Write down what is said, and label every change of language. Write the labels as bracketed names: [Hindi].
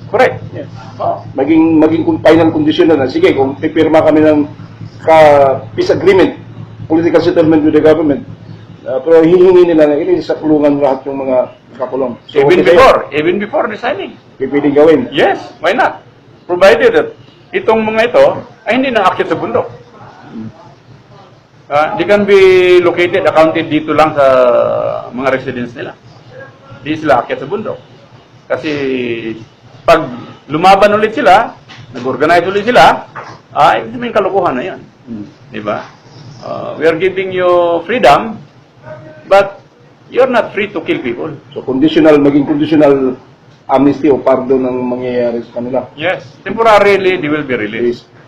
[English] Correct. [Filipino] Yes. Maging final condition na sige, kung pipirma kami ng peace agreement, political settlement with the government, pero hihingi nila na i-release sa kulungan lahat yung mga nakakulong. So, [English] even before the signing. [Filipino] Pwedeng gawin. [English] Yes, why not? [Filipino] Provided that itong mga ito ay hindi na-akyat sa bundok. [English] They can be located, accounted [Filipino] dito lang sa mga residence nila. Di sila akyat sa bundok. Kasi pag lumaban ulit sila, nag-organize ulit sila, ay may kalukuhan na yan. Di ba? [English] We are giving you freedom, but you're not free to kill people. [Filipino] So maging conditional amnesty o pardon ang mangyayari sa kanila. [English] Yes, temporarily they will be released.